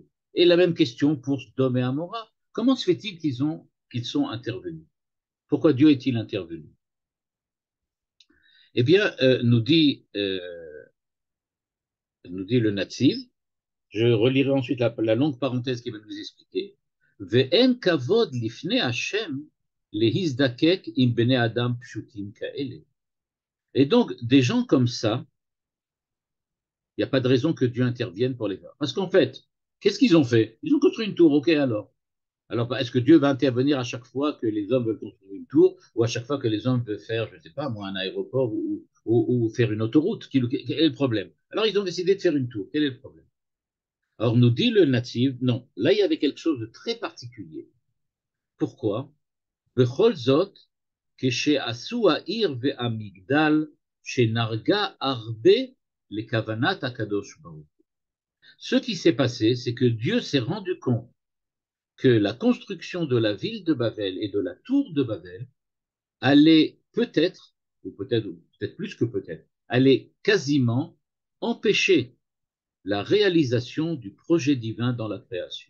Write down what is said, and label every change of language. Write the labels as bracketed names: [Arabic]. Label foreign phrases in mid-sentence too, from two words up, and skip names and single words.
[French] Et la même question pour Sodome et Amora. Comment se fait-il qu'ils sont intervenus? Pourquoi Dieu est-il intervenu? Eh bien, nous dit le Nativ. Je relirai ensuite la longue parenthèse qui va nous expliquer. [Hebrew] ואין כבוד לפני השם להזדקק עם בני אדם פשוטים כאלה. [French] Et donc, des gens comme ça, il n'y a pas de raison que Dieu intervienne pour les faire. Parce qu'en fait, qu'est-ce qu'ils ont fait? Ils ont construit une tour, ok alors. Alors, est-ce que Dieu va intervenir à chaque fois que les hommes veulent construire une tour, ou à chaque fois que les hommes veulent faire, je ne sais pas, moi, un aéroport ou faire une autoroute? Quel est le problème? Alors, ils ont décidé de faire une tour. Quel est le problème? Alors nous dit le natif, non, là il y avait quelque chose de très particulier. Pourquoi? [Hebrew] בכל זאת, כשעשו העיר והמגדל, שנרגה הרבה לכוונת הקדוש ברוך הוא. [French] Ce qui s'est passé, c'est que Dieu s'est rendu compte que la construction de la ville de Babel et de la tour de Babel allait peut-être, ou peut-être plus que peut-être, allait quasiment empêcher la réalisation du projet divin dans la création.